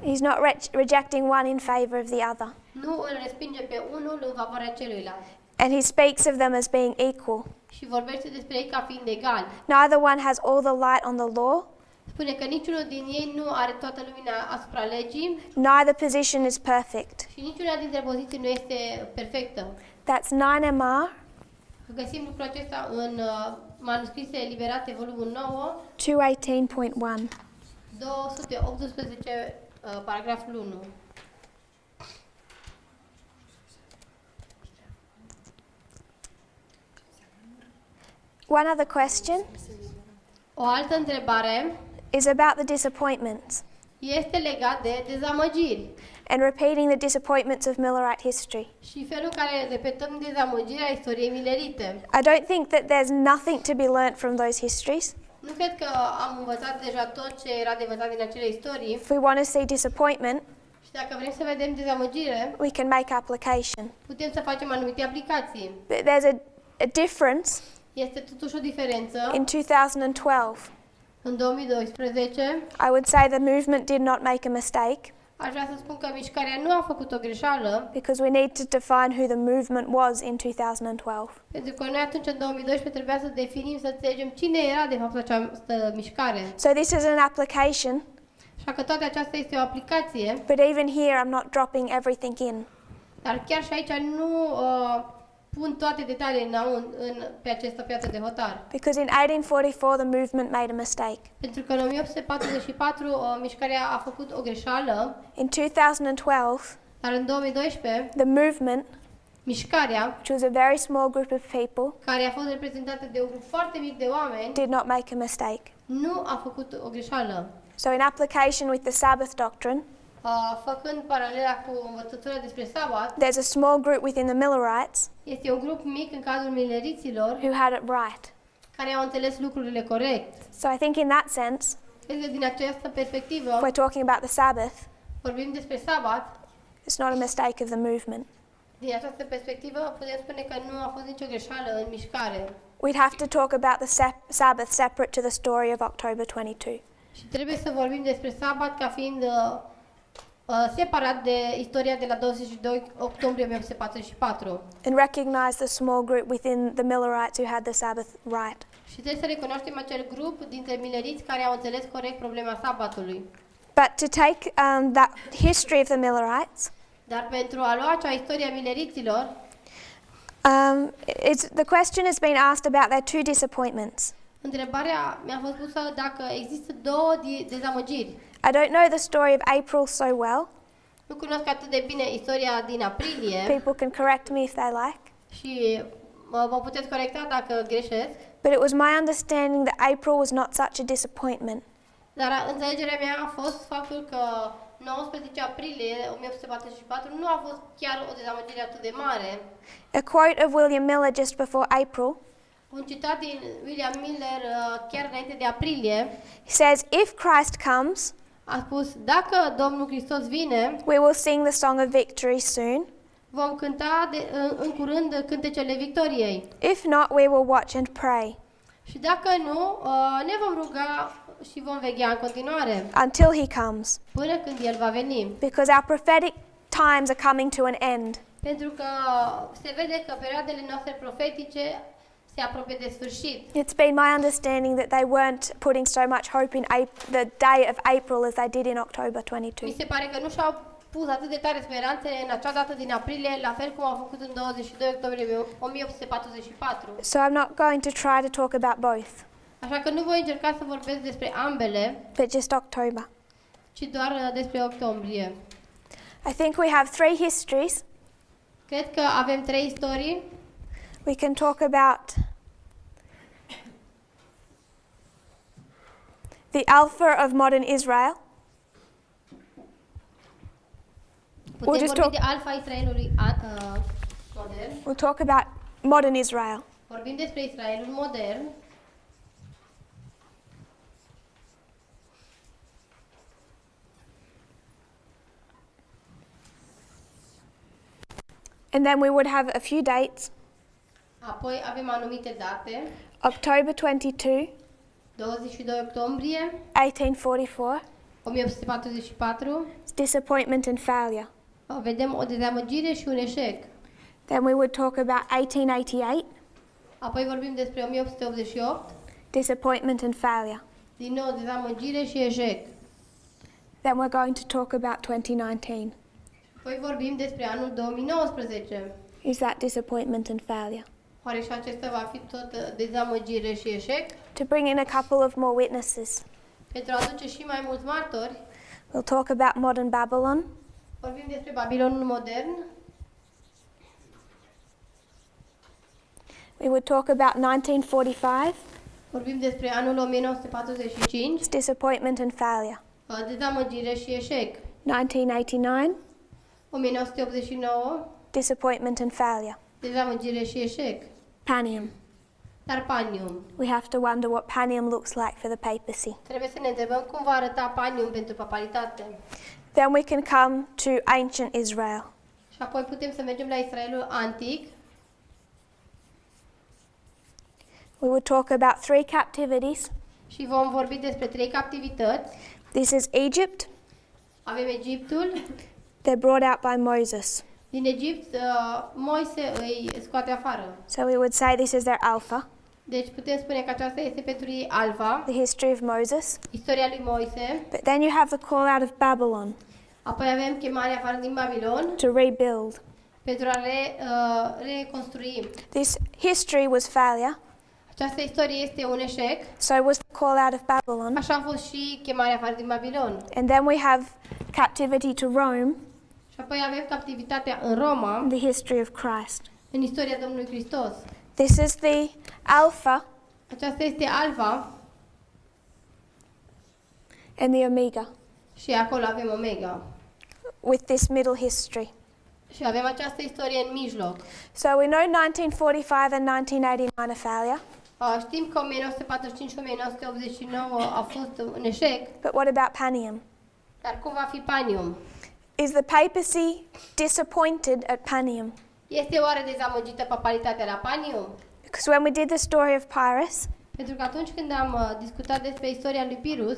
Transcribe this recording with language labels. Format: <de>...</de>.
<en>He's not rejecting one in favor of the other.</en> <ro>Nu îl respinge pe unul în favoarea celuilalt.</ro> <en>And he speaks of them as being equal.</en> <ro>Și vorbește despre ei ca fiind egali.</ro> <en>Neither one has all the light on the law,</en> <ro>Spune că niciunul din ei nu are toată lumina asupra legii</ro> <en>neither position is perfect.</en> <ro>și niciuna dintre poziții nu este perfectă.</ro> <en>That's 9MR</en> <ro>Găsim lucrul acesta în manuscrise eliberate, volumul 9,</ro> <en>218.1.</en> <ro>218, paragraful 1.</ro> <en>One other question</en> <ro>O altă întrebare</ro> <en>is about the disappointments.</en> <ro>este legat de dezamăgiri.</ro> <en>and repeating the disappointments of Millerite history.</en> <ro>și felul în care repetăm dezamăgirea istoriei milerite.</ro> <en>I don't think that there's nothing to be learnt from those histories.</en> <ro>Nu cred că am învățat deja tot ce era de învățat din acele istorii</ro> <en>If we want to see disappointment,</en> <ro>și dacă vrem să vedem dezamăgire,</ro> <en>we can make application.</en> <ro>putem să facem anumite aplicații.</ro> <en>But there's a difference</en> <ro>Este totuși o diferență.</ro> <en>in 2012.</en> <ro>În 2012,</ro> <en>I would say the movement did not make a mistake</en> <ro>aș vrea să spun că mișcarea nu a făcut o greșeală,</ro> <en>because we need to define who the movement was in 2012.</en> <ro>pentru că noi atunci, în 2012, trebuia să definim, să înțelegem cine era de fapt această mișcare.</ro> <en>So this is an application,</en> <ro>Așa că toată aceasta este o aplicație,</ro> <en>but even here I'm not dropping everything in.</en> <ro>dar chiar și aici nu pun toate detaliile pe această piață de hotar.</ro> <en>Because in 1844 the movement made a mistake.</en> <ro>Pentru că în 1844 mișcarea a făcut o greșeală,</ro> <en>In 2012,</en> <ro>dar în 2012</ro> <en>the movement,</en> <ro>mișcarea,</ro> <en>which was a very small group of people,</en> <ro>care a fost reprezentată de un grup foarte mic de oameni,</ro> <en>did not make a mistake.</en> <ro>nu a făcut o greșeală.</ro> <en>So in application with the Sabbath doctrine,</en> <ro>Făcând paralela cu învățătura despre sabat,</ro> <en>there's a small group within the Millerites</en> <ro>este un grup mic în cadrul mileriților</ro> <en>who had it right.</en> <ro>care au înțeles lucrurile corect.</ro> <en>So I think in that sense,</en> <ro>Cred că din această perspectivă,</ro> <en>if we're talking about the Sabbath,</en> <ro>vorbim despre sabat,</ro> <en>it's not a mistake of the movement.</en> <ro>din această perspectivă putem spune că nu a fost nicio greșeală în mișcare.</ro> <en>We'd have to talk about the Sabbath separate to the story of October 22.</en> <ro>Și trebuie să vorbim despre sabat ca fiind separat de istoria de la 22 octombrie 1844.</ro> <en>And recognize the small group within the Millerites who had the Sabbath right.</en> <ro>Și trebuie să recunoaștem acel grup dintre mileriți care au înțeles corect problema sabatului.</ro> <en>But to take that history of the Millerites,</en> <ro>Dar pentru a lua acea istorie a mileriților,</ro> <en>the question has been asked about their two disappointments.</en> <ro>întrebarea mi-a fost pusă dacă există două dezamăgiri.</ro> <en>I don't know the story of April so well.</en> <ro>Nu cunosc atât de bine istoria din aprilie</ro> <en>People can correct me if they like.</en> <ro>și vă puteți corecta dacă greșesc,</ro> <en>But it was my understanding that April was not such a disappointment.</en> <ro>dar înțelegerea mea a fost faptul că 19 aprilie 1844 nu a fost chiar o dezamăgire atât de mare.</ro> <en>A quote of William Miller just before April</en> <ro>Un citat din William Miller chiar înainte de aprilie</ro> <en>says, "If Christ comes,</en> <ro>a spus: dacă Domnul Hristos vine,</ro> <en>we will sing the song of victory soon.</en> <ro>vom cânta în curând cântecele victoriei.</ro> <en>If not, we will watch and pray</en> <ro>Și dacă nu, ne vom ruga și vom veghea în continuare</ro> <en>until he comes,</en> <ro>până când El va veni.</ro> <en>because our prophetic times are coming to an end."</en> <ro>Pentru că se vede că perioadele noastre profetice se apropie de sfârșit.</ro> <en>It's been my understanding that they weren't putting so much hope in the day of April as they did in October</en> <ro>Mi</ro> <en>22.</en> <ro>se pare că nu și-au pus atât de tare speranțe în acea dată din aprilie, la fel cum au făcut în 22 octombrie 1844.</ro> <en>So I'm not going to try to talk about both,</en> <ro>Așa că nu voi încerca să vorbesc despre ambele,</ro> <en>but just October.</en> <ro>ci doar despre octombrie.</ro> <en>I think we have three histories.</en> <ro>Cred că avem trei istorii.</ro> <en>We can talk about the Alpha of modern Israel.</en> <ro>Putem</ro> <en>just</en> <ro>vorbi</ro> <en>talk-</en> <ro>de alfa Israelului modern.</ro> <en>We'll talk about modern Israel.</en> <ro>Vorbim despre Israelul modern.</ro> <en>And then we would have a few dates.</en> <ro>Apoi avem anumite date.</ro> <en>October 22,</en> <ro>22 octombrie</ro> <en>1844,</en> <ro>1844.</ro> <en>disappointment and failure.</en> <ro>Vedem o dezamăgire și un eșec.</ro> <en>Then we would talk about 1888,</en> <ro>Apoi vorbim despre 1888.</ro> <en>disappointment and failure.</en> <ro>Din nou dezamăgire și eșec.</ro> <en>Then we're going to talk about 2019.</en> <ro>Apoi vorbim despre anul 2019.</ro> <en>Is that disappointment and failure?</en> <ro>Oare și acesta va fi tot dezamăgire și eșec?</ro> <en>To bring in a couple of more witnesses,</en> <ro>Pentru a aduce și mai mulți martori,</ro> <en>we'll talk about modern Babylon,</en> <ro>vorbim despre Babilonul modern.</ro> <en>we would talk about 1945,</en> <ro>Vorbim despre anul 1945,</ro> <en>disappointment and failure,</en> <ro>dezamăgire și eșec.</ro> <en>1989,</en> <ro>1989,</ro> <en>disappointment and failure.</en> <ro>dezamăgire și eșec.</ro> <en>Panium.</en> <ro>Dar Panium.</ro> <en>We have to wonder what Panium looks like for the papacy.</en> <ro>Trebuie să ne întrebăm cum va arăta Panium pentru papalitate.</ro> <en>Then we can come to ancient Israel.</en> <ro>Și apoi putem să mergem la Israelul antic.</ro> <en>We will talk about 3 captivities.</en> <ro>Și vom vorbi despre 3 captivități.</ro> <en>This is Egypt.</en> <ro>Avem Egiptul.</ro> <en>They're brought out by Moses.</en> <ro>Din Egipt, Moise îi scoate afară.</ro> <en>So we would say this is their alpha,</en> <ro>Deci putem spune că aceasta este pentru ei alfa,</ro> <en>the history of Moses.</en> <ro>istoria lui Moise.</ro> <en>But then you have the call out of Babylon</en> <ro>Apoi avem chemarea afară din Babilon</ro> <en>to rebuild.</en> <ro>pentru a reconstrui.</ro> <en>This history was failure.</en> <ro>Această istorie este un eșec.</ro> <en>So was the call out of Babylon.</en> <ro>Așa a fost și chemarea afară din Babilon.</ro> <en>And then we have captivity to Rome,</en> <ro>Și apoi avem captivitatea în Roma,</ro> <en>the history of Christ.</en> <ro>în istoria Domnului Hristos.</ro> <en>This is the alpha</en> <ro>Aceasta este alfa</ro> <en>and the omega</en> <ro>și acolo avem omega.</ro> <en>with this middle history.</en> <ro>Și avem această istorie în mijloc.</ro> <en>So we know 1945 and 1989 are failure,</en> <ro>Știm că 1945 și 1989 a fost un eșec,</ro> <en>but what about Panium?</en> <ro>dar cum va fi Panium?</ro> <en>Is the papacy disappointed at Panium?</en> <ro>Este oare dezamăgită papalitatea la Panium?</ro> <en>Because when we did the story of Pyrrhus,</en> <ro>Pentru că atunci când am discutat despre istoria lui Pirus,</ro>